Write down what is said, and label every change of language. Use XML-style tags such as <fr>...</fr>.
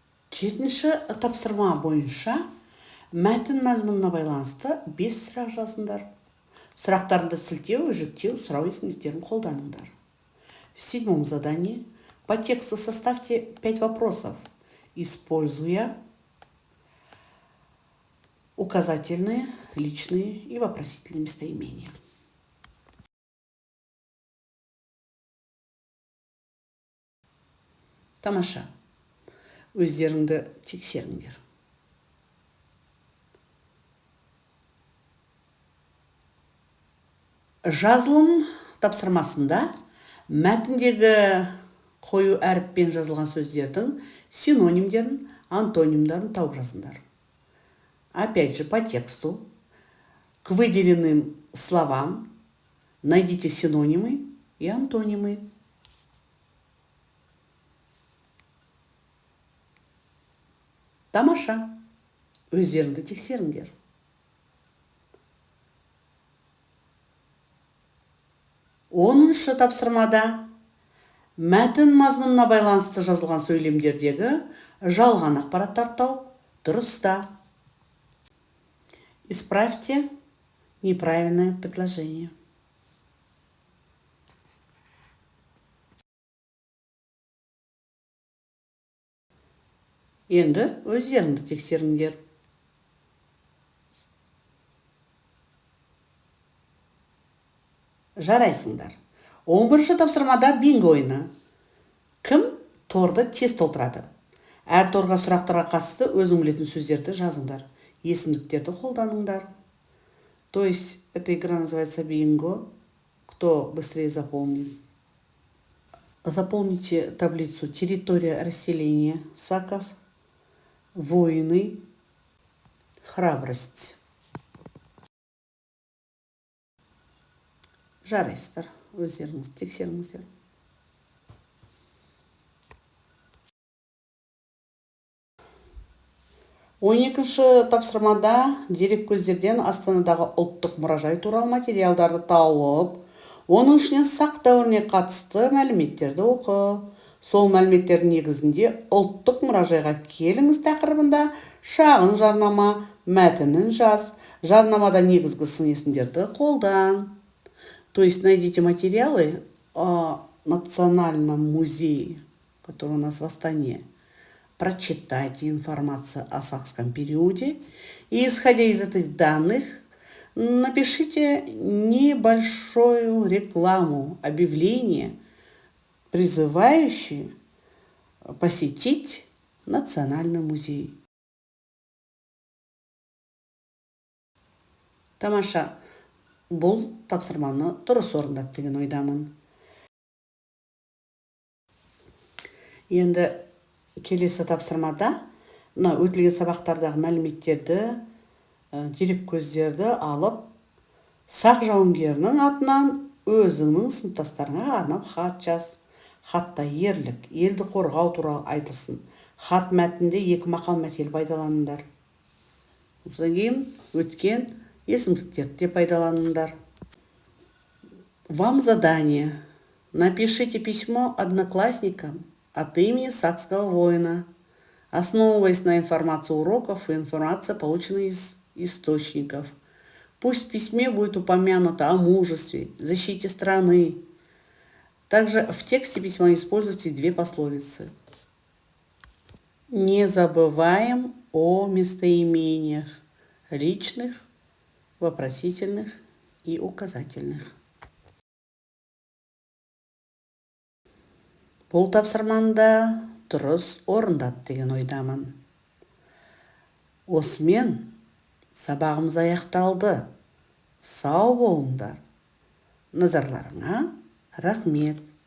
<kk>Жетінші тапсырма бойынша мәтін мазмұнына байланысты 5 сұрақ жазыңдар. Сұрақтарында сілтеу, жүктеу, сұрау есімдіктерін қолданыңдар.</kk> <ru>В 7-м задании по тексту составьте 5 вопросов, используя указательные, личные и вопросительные местоимения.</ru> <kk>Тамаша. Өздеріңді тексеріңдер. Жазылым тапсырмасында мәтіндегі қою әріппен жазылған сөздердің синонимдерін антонимдарын тауып жазыңдар.</kk> <ru>Опять же, по тексту, к выделенным словам найдите синонимы и антонимы.</ru> <kk>Тамаша, өздеріңді тексеріңдер. Оныншы тапсырмада мәтін мазмұнына байланысты жазылған сөйлемдердегі жалған ақпараттар тауып дұрыста.</kk> <ru>Исправьте неправильное предложение.</ru> <kk>Енді өздеріңді тексеріңдер. Жарайсыңдар. 11-ші тапсырмада бинго ойыны. Кім торды тез толтырады? Әр торға сұрақтарға қатысты өзің білетін сөздерді жазыңдар. Есімдіктерді қолданыңдар.</kk> <ru>То есть, эта игра называется бинго. Кто быстрее запомнит? Заполните таблицу «Территория расселения», «Саков», «Воины», «Храбрость».</ru> <kk>Жарайсыздар, өздеріңіз тексеріңіздер. 12-ші тапсырмада дерек көздерден Астанадағы ұлттық мұражай туралы материалдарды тауып, оның ішінен сақ дәуіріне қатысты мәліметтерді оқы. Сол мәліметтердің негізінде ұлттық мұражайға келіңіз тақырыбында шағын жарнама, мәтінін жаз, жарнамада негізгі сын есімдерді қолдан.</kk> <ru>То есть найдите материалы о Национальном музее, который у нас в Астане. Прочитайте информацию о сакском периоде и, исходя из этих данных, напишите небольшую рекламу, объявление, призывающее посетить Национальный музей.</ru> <kk>Тамаша, бұл тапсырманы дұрыс орындады деген ойдамын. Енді келесі тапсырмада өтілген сабақтардағы мәліметтерді, дерек көздерді алып, сақ жауынгерінің атынан өзіңнің сыныптастарыңа арнап хат жаз. Хатта ерлік, елді қорғау туралы айтылсын. Хат мәтінде 2 мақал мәтел пайдаланыңдар. Содан кейін өткен есімдіктерді пайдаланыңдар.</kk> <ru>Вам задание. Напишите письмо одноклассникам от имени сакского воина, основываясь на информации уроков и информации, полученной из источников. Пусть в письме будет упомянуто о мужестве, защите страны. Также в тексте письма используйте 2 пословицы. Не забываем о местоимениях личных, вопросительных и указательных.</ru> <kk>Бұл тапсырманда дұрыс орындады деген ойдамын. Осымен сабағымыз аяқталды. Сау болыңдар. Назарларыңа рахмет.</kk>